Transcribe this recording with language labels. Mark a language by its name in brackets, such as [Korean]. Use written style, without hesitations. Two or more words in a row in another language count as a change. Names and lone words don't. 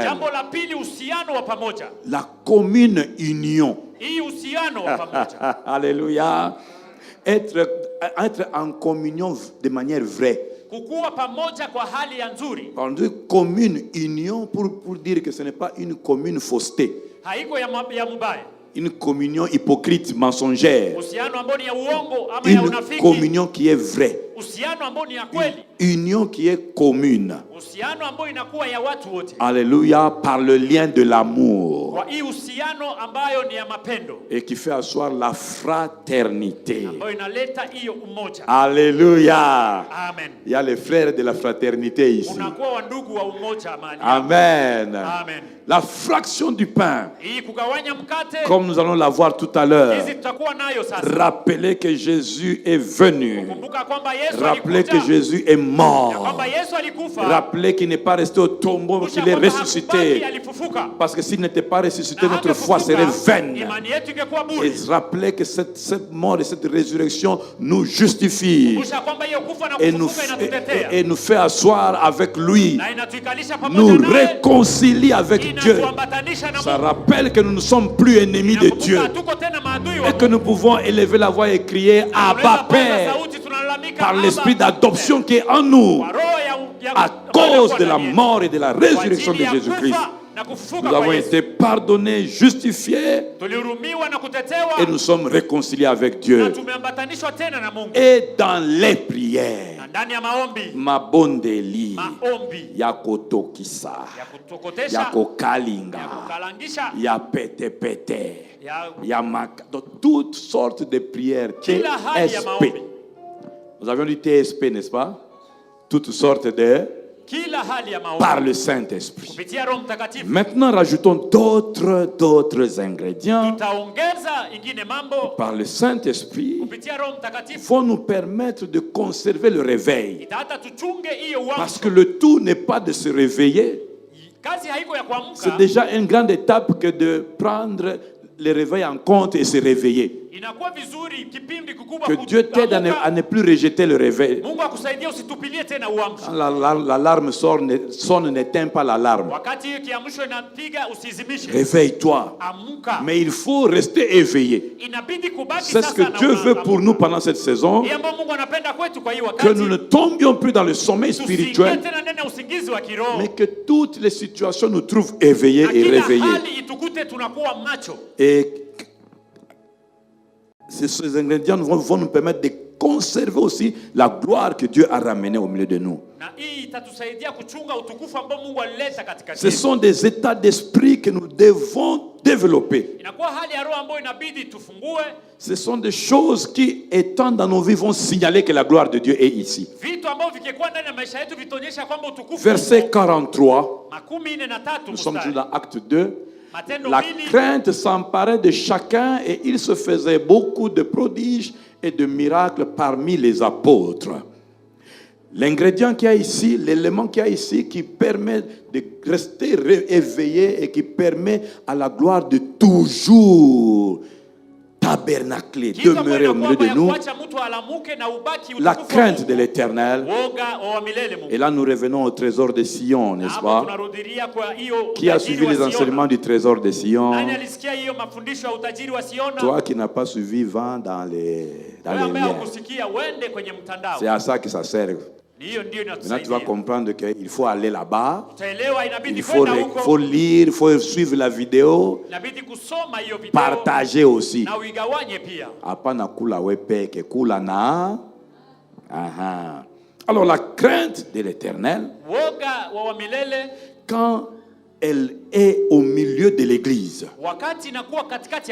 [Swahili] Jambo la pili, uhusiano wa pamoja. [French] La commune union. [Swahili] Hii uhusiano wa pamoja. [French] Alléluia. Être en communion de manière vraie. [Swahili] Kukuwa pamoja kwa hali ya nzuri. [French] On dit commune union pour dire que ce n'est pas une commune fausseté. [Swahili] Haiko ya mubaya. [French] Une communion hypocrite, mensongère. [Swahili] Uhusiano ambao ni ya uongo ama ya [French] Une [Swahili] unafiki. [French] communion qui est vraie. [Swahili] Uhusiano ambao ni ya kweli. [French] Union qui est commune. [Swahili] Uhusiano ambao inakuwa ya watu wote. [French] Alléluia, par le lien de l'amour. [Swahili] Kwa hii uhusiano ambayo ni ya mapendo. [French] Et qui fait asseoir la fraternité. [Swahili] Ambayo inaleta hiyo umoja. Alléluia. Amen. [French] Il y a les frères de la fraternité ici. [Swahili] Unakuwa wandugu wa umoja amani. Amen. Amen. [French] La fraction du pain, [Swahili] Hii kugawanya mkate. [French] comme nous allons la voir tout à l'heure. [Swahili] Hizi tutakuwa nayo sasa. [French] Rappelez que Jésus est venu. [Swahili] Kumbuka kwamba Yesu [French] Rappelez que [Swahili] alikuja. [French] Jésus est [Swahili] Ya [French] mort. [Swahili] kwamba Yesu alikufa. [French] Rappelez qu'il n'est pas resté au tombeau, [Swahili] Kisha [French] qu'il est [Swahili] kwamba [French] ressuscité. [Swahili] hakubaki, alifufuka. [French] Parce que s'il n'était pas ressuscité, [Swahili] Na [French] notre foi serait [Swahili] hakufufuka, [French] vaine. [Swahili] imani yetu ingekuwa [French] Et [Swahili] bure. [French] rappelez que cette mort et cette résurrection nous justifie [Swahili] Kumbusha kwamba hiyo kufa na [French] et nous, [Swahili] kufufuka inatutetea. [French] et nous fait asseoir avec lui, [Swahili] Na inatuikalisha pamoja [French] nous [Swahili] naye. [French] réconcilie avec Dieu. [Swahili] Inatuambatanisha na [French] Ça [Swahili] Mungu. [French] rappelle que nous ne sommes plus ennemis de [Swahili] Inakumbuka [French] Dieu [Swahili] hatuko tena maadui wa [French] et que [Swahili] Mungu. [French] nous pouvons élever la voix et crier [Swahili] Tunaweza [French] Abba [Swahili] paza [French] Père [Swahili] sauti, tunalalamika, [French] par [Swahili] Abba, [French] l'esprit [Swahili] Baba. [French] d'adoption qui est en nous [Swahili] Kwa roho ya [French] à cause de la mort et de la [Swahili] Kwa [French] résurrection de [Swahili] ajili ya [French] Jésus-Christ. [Swahili] kufa na kufufuka [French] Nous [Swahili] kwa [French] avons [Swahili] Yesu. [French] été pardonnés, justifiés [Swahili] Tulihurumiwa na kutetewa [French] et nous sommes réconciliés avec [Swahili] na [French] Dieu. [Swahili] tumeambatanishwa tena na Mungu. [French] Et dans les prières, [Swahili] Na ndani ya maombi, [Lingala] mabondeli, [Swahili] maombi [Lingala] yakotokisa, [Swahili] ya kutokotesha, ya [Lingala] yakokalinga, [Swahili] kukalangisha, [Lingala] ya pete, [Swahili] ya [French] ya donc toutes sortes de prières. [Swahili] kila hali ya [French] TSP. [Swahili] maombi, [French] Nous avions dit TSP, n'est-ce pas? Toutes sortes de [Swahili] kila hali ya maombi [French] par le Saint-Esprit. [Swahili] kupitia Roho Mtakatifu. [French] Maintenant, rajoutons d'autres ingrédients [Swahili] Tutaongeza ingine mambo [French] par le Saint-Esprit [Swahili] kupitia Roho Mtakatifu. [French] vont nous permettre de conserver le réveil. [Swahili] Itata tuchunge hiyo [French] Parce [Swahili] uamsho. [French] que le tout n'est pas de se réveiller. [Swahili] Kazi haiko ya [French] C'est [Swahili] kuamka, [French] déjà une grande étape que de prendre le réveil en compte et se réveiller. [Swahili] inakuwa vizuri kipindi kikubwa [French] Que Dieu t'aide à ne plus rejeter le réveil. [Swahili] Mungu akusaidie usitupilie tena uamsho. [French] Quand l'alarme sonne, n'éteins pas l'alarme. [Swahili] Wakati hiyo kiamsho inapiga usizimishe. [French] Réveille-toi. [Swahili] Amka. [French] Mais il faut rester éveillé. [Swahili] Inabidi kubaki [French] C'est ce [Swahili] sasa [French] que [Swahili] na [French] Dieu veut [Swahili] unaamka. [French] pour nous pendant cette saison. [Swahili] Hii ambayo Mungu anapenda kwetu kwa hiyo [French] Que [Swahili] wakati. [French] nous ne tombions plus dans le sommeil [Swahili] Tusiingie [French] spirituel, [Swahili] tena ndani ya usingizi wa kiroho. [French] mais que toutes les situations nous trouvent éveillés [Swahili] Na [French] et [Swahili] kila [French] réveillés. [Swahili] hali itukute tunakuwa macho. [French] Et ces ingrédients vont nous permettre de conserver aussi la gloire que Dieu a ramenée au milieu de nous. [Swahili] Na hii itatusaidia kuchunga utukufu ambao Mungu alileta katikati [French] Ce [Swahili] yetu. [French] sont des états d'esprit que nous devons développer. [Swahili] Inakuwa hali ya roho ambayo inabidi tufungue. [French] Ce sont des choses qui, étant dans nos vies, vont signaler que la gloire de Dieu est ici. [Swahili] Vitu ambavyo vikikuwa ndani ya maisha yetu vitaonyesha kwamba utukufu [French] Verset [Swahili] uko. [French] 43, [Swahili] Makumi nne na tatu [French] nous sommes [Swahili] mstari. [French] toujours dans Acte 2. [Swahili] Matendo [French] La [Swahili] mbili. [French] crainte s'emparait de chacun et il se faisait beaucoup de prodiges et de miracles parmi les apôtres. L'ingrédient qu'il y a ici, l'élément qu'il y a ici qui permet de rester éveillé et qui permet à la gloire de toujours tabernacler, [Swahili] Kitu ambayo [French] demeurer au milieu [Swahili] inakuwa [French] de [Swahili] ya [French] nous, [Swahili] kuacha mtu alamuke na ubaki [French] la [Swahili] utukufu wa [French] crainte [Swahili] Mungu. [French] de l'éternel. [Swahili] Woga wa milele Mungu. [French] Et là, nous revenons au trésor de Sion, [Swahili] Na [French] n'est-ce [Swahili] hapo [French] pas? [Swahili] tunarudilia kwa hiyo [French] Qui a [Swahili] utajiri [French] suivi [Swahili] wa [French] les [Swahili] Siona. [French] enseignements du trésor de Sion? [Swahili] Nani alisikia hiyo mafundisho ya utajiri wa Siona? [French] Toi qui n'as pas suivi, va dans les [Swahili] Wewe ambaye [French] liens. [Swahili] hukusikia uende kwenye mtandao. [French] C'est à ça que ça sert. [Swahili] Ni hiyo ndio [French] Maintenant, tu [Swahili] inatusaidia. [French] vas comprendre qu'il faut aller là-bas, [Swahili] Utaelewa inabidi [French] il faut, [Swahili] kwenda [French] faut [Swahili] huko. [French] lire, il faut suivre la vidéo, [Swahili] Inabidi kusoma hiyo video [French] partager aussi. [Swahili] na uigawanye pia. Hapana kula wepeke, kula na. Aha. [French] Alors la crainte de l'Éternel, [Swahili] Woga wa milele [French] quand elle est au milieu de l'église, [Swahili] wakati inakuwa katikati ya